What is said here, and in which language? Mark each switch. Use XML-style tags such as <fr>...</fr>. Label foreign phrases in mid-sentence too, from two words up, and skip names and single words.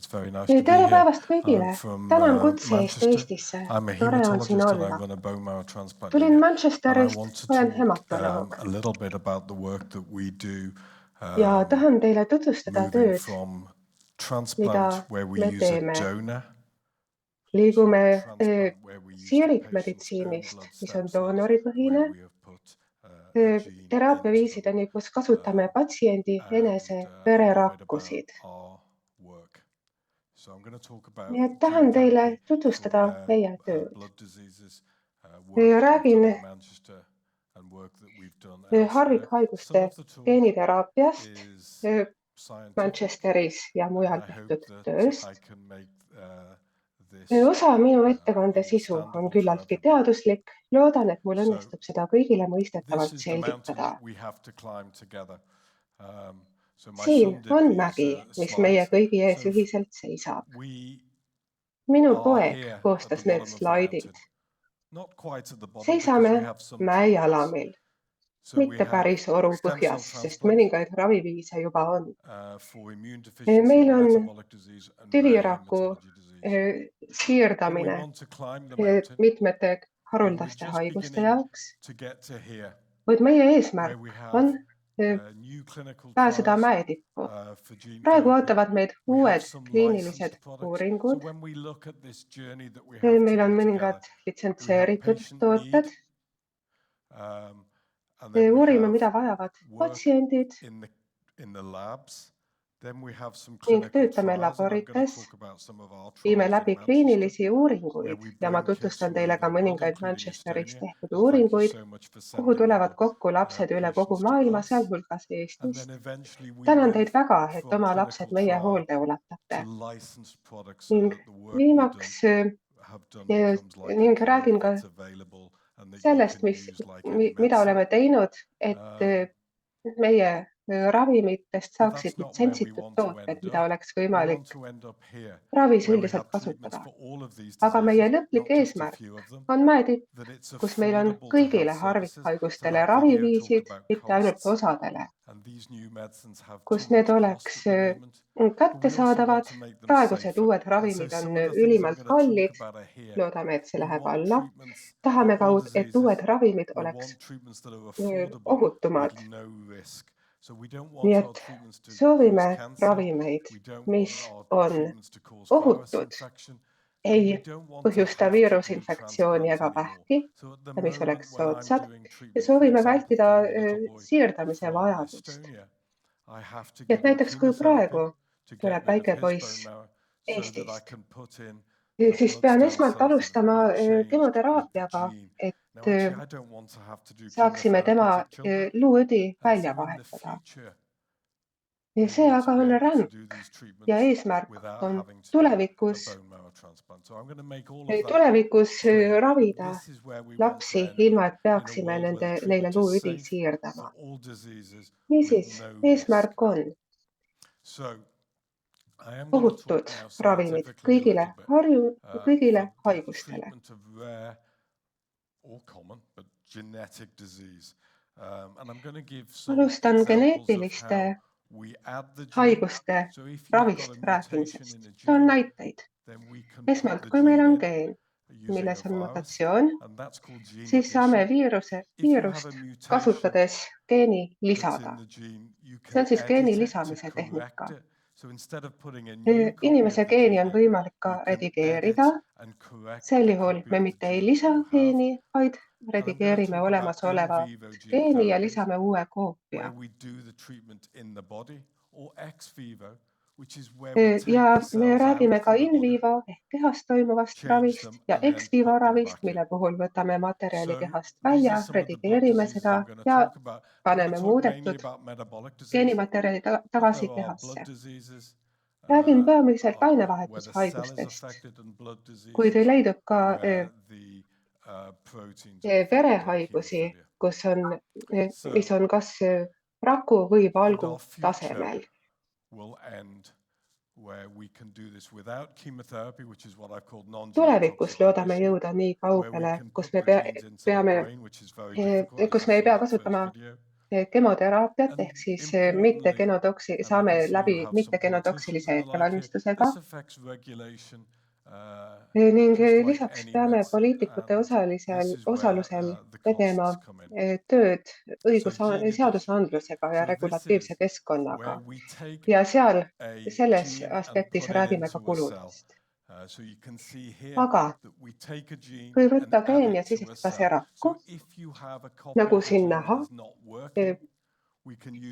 <et>Tere päevast kõigile! Tänan kutse eest Manchester. Eestisse.</et> <en>I'm a</en> <et>Tore on siin</et> <en>hematologist and I</en> <et>olla.</et> <en>run a bone marrow transplant</en> <et>Tulin</et> <en>unit.</en> <et>Manchesterist,</et> <en>And I wanted</en> <et>olen</et> <en>to</en> <et>hematoloog</et> <en>a little bit about the work that we do</en> <et>ja tahan teile tutvustada</et> <en>moving</en> <et>tööd,</et> <en>from</en> <et>mida</et> <en>transplant where we</en> <et>me</et> <en>use a</en> <et>teeme.</et> <en>donor</en> <et>Liigume</et> <en>transplant where we use the patient's own</en> <et>siirikmeditsiinist,</et> <en>blood</en> <et>mis</et> <en>stem</en> <et>on</et> <en>cells, where</en> <et>doonoripõhine,</et> <en>we have put a gene into</en> <et>teraapiaviisideni, kus kasutame patsiendi</et> <en>them,</en> <et>enese</et> <en>and a little bit about</en> <et>vererakkusid.</et> <en>our work. So I'm going to talk about</en> <et>Nii et</et> <en>gene</en> <et>tahan teile</et> <en>therapy</en> <et>tutvustada</et> <en>for</en> <et>meie tööd.</et> <en>blood diseases, work that we've</en> <et>Räägin</et> <en>done in Manchester and work that we've done elsewhere. Some</en> <et>harvikhaiguste</et> <en>of the talk</en> <et>geeniteraapiast</et> <en>is scientific,</en> <et>Manchesteris ja mujal</et> <en>and I hope</en> <et>tehtud</et> <en>that I</en> <et>tööst.</et> <en>can make this</en> <et>Osa minu ettekande sisu on</et> <en>understandable to</en> <et>küllaltki</et> <en>everybody.</en> <et>teaduslik. Loodan, et mul</et> <en>So,</en> <et>õnnestub seda kõigile</et> <en>This</en> <et>mõistetavalt</et> <en>is the mountain</en> <et>selgitada.</et> <en>that we have to climb together. So my</en> <et>Siin</et> <en>son did</en> <et>on</et> <en>these</en> <et>mägi, mis meie</et> <en>slides.</en> <et>kõigi ees</et> <en>So</en> <et>ühiselt seisab.</et> <en>we</en> <et>Minu</et> <en>are</en> <et>poeg</et> <en>here at the</en> <et>koostas need</et> <en>bottom of the</en> <et>slaidid.</et> <en>mountain. Not quite at the bottom because</en> <et>Seisame</et> <en>we have some</en> <et>mäejalamil,</et> <en>So we</en> <et>mitte</et> <en>have</en> <et>päris oru</et> <en>stem cell</en> <et>põhjas, sest</et> <en>transplant</en> <et>mõningaid raviviise juba on.</et> <en>for immune deficiency,</en> <et>Meil on</et> <en>metabolic disease and rare</en> <et>tüviraku</et> <en>hematology disease. And we</en> <et>siirdamine</et> <en>want to climb the mountain,</en> <et>mitmete</et> <en>and we're</en> <et>haruldaste</et> <en>just</en> <et>haiguste</et> <en>beginning</en> <et>jaoks.</et> <en>to get to here,</en> <et>Kuid meie</et> <en>where</en> <et>eesmärk</et> <en>we</en> <et>on</et> <en>have new clinical</en> <et>pääseda</et> <en>trials</en> <et>mäetippu.</et> <en>for gene</en> <et>Praegu</et> <en>therapy.</en> <et>ootavad meid</et> <en>We have</en> <et>uued</et> <en>some</en> <et>kliinilised</et> <en>licensed products. So</en> <et>uuringud.</et> <en>when we look at this journey that we have to</en> <et>Meil on</et> <en>do</en> <et>mõningad</et> <en>together, we have</en> <et>litsentseeritud</et> <en>patient</en> <et>tooted.</et> <en>need, and then we</en> <et>Uurime,</et> <en>have</en> <et>mida vajavad</et> <en>work</en> <et>patsiendid</et> <en>in the labs. Then we have some</en> <et>ning</et> <en>clinical</en> <et>töötame</et> <en>trials, and I'm going to</en> <et>laborites.</et> <en>talk about some of our</en> <et>Viime</et> <en>trials</en> <et>läbi</et> <en>in Manchester,</en> <et>kliinilisi</et> <en>where</en> <et>uuringuid</et> <en>we</en> <et>ja ma</et> <en>bring kids</en> <et>tutvustan</et> <en>from</en> <et>teile over ka</et> <en>the world,</en> <et>mõningaid</et> <en>including</en> <et>Manchesteris</et> <en>Estonia.</en> <et>tehtud</et> <en>And thank you</en> <et>uuringuid,</et> <en>so much for</en> <et>kuhu</et> <en>sending</en> <et>tulevad</et> <en>your</en> <et>kokku lapsed üle kogu</et> <en>patients to</en> <et>maailma,</et> <en>us.</en> <et>sealhulgas</et> <en>And</en> <et>Eestist.</et> <en>then eventually we</en> <et>Tänan teid</et> <en>move</en> <et>väga, et</et> <en>from</en> <et>oma</et> <en>clinical</en> <et>lapsed meie</et> <en>trial</en> <et>hoolde ulatate.</et> <en>to licensed products so</en> <et>Ning</et> <en>that the work we</en> <et>viimaks</et> <en>have done becomes like a</en> <et>ning</et> <en>drug</en> <et>räägin ka</et> <en>that's available and that you</en> <et>sellest,</et> <en>can use like any</en> <et>mida</et> <en>medicine.</en> <et>oleme teinud, et meie ravimitest</et> <en>But</en> <et>saaksid</et> <en>that's not where we</en> <et>litsentsitud</et> <en>want to</en> <et>tooted,</et> <en>end</en> <et>mida</et> <en>up.</en> <et>oleks</et> <en>We want</en> <et>võimalik</et> <en>to end up here,</en> <et>ravis</et> <en>where we</en> <et>üldiselt</et> <en>have treatments</en> <et>kasutada.</et> <en>for all of these</en> <et>Aga meie</et> <en>diseases,</en> <et>lõplik</et> <en>not just a</en> <et>eesmärk</et> <en>few of them,</en> <et>on mäetipp,</et> <en>that it's</en> <et>kus meil on</et> <en>affordable to</en> <et>kõigile</et> <en>health services. So</en> <et>harvikhaigustele</et> <en>that video talked</en> <et>raviviisid,</et> <en>about</en> <et>mitte ainult</et> <en>costs,</en> <et>osadele,</et> <en>and these new medicines have</en> <et>kus</et> <en>too</en> <et>need</et> <en>much</en> <et>oleks</et> <en>cost at the moment. But we also want</en> <et>kättesaadavad.</et> <en>to make them</en> <et>Praegused</et> <en>safer.</en> <et>uued</et> <en>And so</en> <et>ravimid on</et> <en>some of the things I'm</en> <et>ülimalt</et> <en>going to talk</en> <et>kallid.</et> <en>about are here.</en> <et>Loodame, et see</et> <en>We</en> <et>läheb</et> <en>want</en> <et>alla.</et> <en>treatments</en> <et>Tahame</et> <en>for all</en> <et>ka, et</et> <en>diseases.</en> <et>uued ravimid</et> <en>We</en> <et>oleks</et> <en>want treatments that are affordable</en> <et>ohutumad.</et> <en>with no risk. So we don't</en> <et>Nii</et> <en>want our</en> <et>et</et> <en>treatments to</en> <et>soovime</et> <en>cause cancer.</en> <et>ravimeid,</et> <en>We don't</en> <et>mis</et> <en>want our</en> <et>on</et> <en>treatments to cause virus</en> <et>ohutud,</et> <en>infection. And we</en> <et>ei</et> <en>don't want to</en> <et>põhjusta</et> <en>have to do</en> <et>viirusinfektsiooni</et> <en>transplant</en> <et>ega</et> <en>anymore.</en> <et>vähki</et> <en>So at the</en> <et>ja mis</et> <en>moment</en> <et>oleks</et> <en>when I'm</en> <et>soodsad.</et> <en>doing</en> <et>Ja</et> <en>treatment, for</en> <et>soovime</et> <en>example,</en> <et>vältida</et> <en>for a little boy</en> <et>siirdamise</et> <en>from</en> <et>vajadust.</et> <en>Estonia, I have to</en> <et>Nii et</et> <en>give him</en> <et>näiteks kui</et> <en>chemotherapy</en> <et>praegu</et> <en>to get</en> <et>tuleb</et> <en>rid of</en> <et>väike</et> <en>his</en> <et>poiss</et> <en>bone marrow so that I</en> <et>Eestist,</et> <en>can put in</en> <et>siis</et> <en>blood</en> <et>pean</et> <en>stem</en> <et>esmalt</et> <en>cells that have</en> <et>alustama</et> <en>been changed with the</en> <et>kemoteraapiaga,</et> <en>gene.</en> <et>et</et> <en>Now, actually, I don't want to have to do</en> <et>saaksime</et> <en>chemotherapy</en> <et>tema</et> <en>to children.</en> <et>luuõdi</et> <en>And</en> <et>välja</et> <en>so in the</en> <et>vahetada.</et> <en>future,</en> <et>Ja</et> <en>we</en> <et>see</et> <en>want</en> <et>aga</et> <en>to be</en> <et>on</et> <en>able to</en> <et>ränk</et> <en>do these</en> <et>ja</et> <en>treatments</en> <et>eesmärk</et> <en>without</en> <et>on</et> <en>having to do a</en> <et>tulevikus</et> <en>bone marrow transplant. So I'm going to make all of that</en> <et>tulevikus</et> <en>clear.</en> <et>ravida</et> <en>This is where we want to</en> <et>lapsi,</et> <en>end,</en> <et>ilma et</et> <en>in a</en> <et>peaksime</et> <en>world where the</en> <et>neile</et> <en>treatment is</en> <et>luuõdi</et> <en>safe</en> <et>siirdama.</et> <en>for all diseases with</en> <et>Niisiis,</et> <en>no risk.</en> <et>eesmärk on</et> <en>So I am going to</en> <et>ohutud</et> <en>talk now</en> <et>ravimid</et> <en>scientifically a</en> <et>kõigile,</et> <en>little bit</en> <et>kõigile</et> <en>for the</en> <et>haigustele.</et> <en>treatment of rare or common, but genetic disease. And I'm going to give some</en> <et>Alustan</et> <en>examples of</en> <et>geneetiliste</et> <en>how we add the gene.</en> <et>haiguste</et> <en>So if you've got</en> <et>ravist</et> <en>a mutation</en> <et>rääkimisest.</et> <en>in a</en> <et>Toon</et> <en>gene,</en> <et>näiteid.</et> <en>then we can</en> <et>Esmalt,</et> <en>put the</en> <et>kui meil</et> <en>gene</en> <et>on</et> <en>in</en> <et>geen,</et> <en>using</en> <et>milles</et> <en>a</en> <et>on</et> <en>virus,</en> <et>mutatsioon,</et> <en>and that's called gene</en> <et>siis saame</et> <en>addition. If you have a</en> <et>viirust</et> <en>mutation</en> <et>kasutades geeni</et> <en>that's in</en> <et>lisada.</et> <en>the gene, you</en> <et>See</et> <en>can</en> <et>on siis geeni</et> <en>edit it to</en> <et>lisamise</et> <en>correct</en> <et>tehnika.</et> <en>it. So instead of putting a new copy</en> <et>Inimese</et> <en>of the</en> <et>geeni</et> <en>gene</en> <et>on</et> <en>in,</en> <et>võimalik ka</et> <en>you can</en> <et>redigeerida.</et> <en>edit and correct</en> <et>Sel</et> <en>the</en> <et>juhul</et> <en>copy</en> <et>me</et> <en>of the</en> <et>mitte ei</et> <en>gene</en> <et>lisa</et> <en>that you have.</en> <et>geeni, vaid</et> <en>And I'm going to</en> <et>redigeerime</et> <en>talk about in</en> <et>olemasoleva</et> <en>vivo gene</en> <et>geeni ja</et> <en>therapies,</en> <et>lisame uue</et> <en>where</en> <et>koopia.</et> <en>we do the treatment in the body, or</en> <la>ex vivo,</la> <en>which is where we take</en> <et>Ja</et> <en>the</en> <et>me</et> <en>cells</en> <et>räägime</et> <en>out</en> <et>ka</et> <en>from the</en> <et>in</et> <en>body,</en> <et>vivo ehk kehas toimuvast</et> <en>change</en> <et>ravist</et> <en>them,</en> <et>ja</et> <en>and then</en> <la>ex vivo</la> <en>put them</en> <et>ravist,</et> <en>back in.</en> <et>mille puhul võtame materjali</et> <en>So</en> <et>kehast</et> <en>these are</en> <et>välja,</et> <en>some of the blood</en> <et>redigeerime</et> <en>diseases</en> <et>seda</et> <en>I'm going to</en> <et>ja</et> <en>talk about. I'm going</en> <et>paneme</et> <en>to talk mainly</en> <et>muudetud</et> <en>about metabolic disease,</en> <et>geenimaterjali</et> <en>but</en> <et>tagasi</et> <en>there are</en> <et>kehasse.</et> <en>blood diseases</en> <et>Räägin peamiselt</et> <en>where the cell is</en> <et>ainevahetushaigustest,</et> <en>affected and blood</en> <et>kuid</et> <en>diseases</en> <et>leidub ka</et> <en>where the proteins are affected by</en> <et>verehaigusi,</et> <en>chemotherapy.</en> <et>mis on kas raku või</et> <en>And</en> <et>valgu</et> <en>our future</en> <et>tasemel.</et> <en>will end where we can do this without chemotherapy, which is what I've called</en> <et>Tulevikus</et> <en>non-genotoxic</en> <et>loodame</et> <en>conditioning,</en> <et>jõuda nii</et> <en>where we</en> <et>kaugele,</et> <en>can</en> <et>kus</et> <en>put</en> <et>me</et> <en>the genes into the</en> <et>peame,</et> <en>brain, which is very difficult, as</en> <et>kus</et> <en>you</en> <et>me ei</et> <en>saw</en> <et>pea</et> <en>in that first</en> <et>kasutama</et> <en>video.</en> <et>kemoteraapiat</et> <en>And</en> <et>ehk siis</et> <en>importantly,</en> <et>saame</et> <en>I can see you</en> <et>läbi</et> <en>have some</en> <et>mittegenotoksilise</et> <en>politicians that like it.</en> <et>ettevalmistusega</et> <en>This affects regulation,</en> <et>ning</et> <en>just like</en> <et>lisaks</et> <en>any</en> <et>peame</et> <en>medicine.</en> <et>poliitikute</et> <en>And this is where</en> <et>osalusel</et> <en>the</en> <et>tegema</et> <en>costs come in.</en> <et>tööd</et> <en>So gene addiction.</en> <et>seadusandlusega ja</et> <en>So this</en> <et>regulatiivse</et> <en>is</en> <et>keskkonnaga</et> <en>where we take</en> <et>ja</et> <en>a</en> <et>selles</et> <en>gene and</en> <et>aspektis</et> <en>put it</en> <et>räägime ka</et> <en>into a cell.</en> <et>kuludest.</et> <en>So you can see here</en> <et>Aga</et> <en>that we take a gene</en> <et>kui</et> <en>and</en> <et>võtta</et> <en>add</en> <et>geen ja</et> <en>it to a</en> <et>sisestada see</et> <en>cell.</en> <et>rakku,</et> <en>So if you have a copy</en> <et>nagu</et> <en>of the</en> <et>siin</et> <en>gene</en> <et>näha,</et> <en>that is not working, we can use a</en>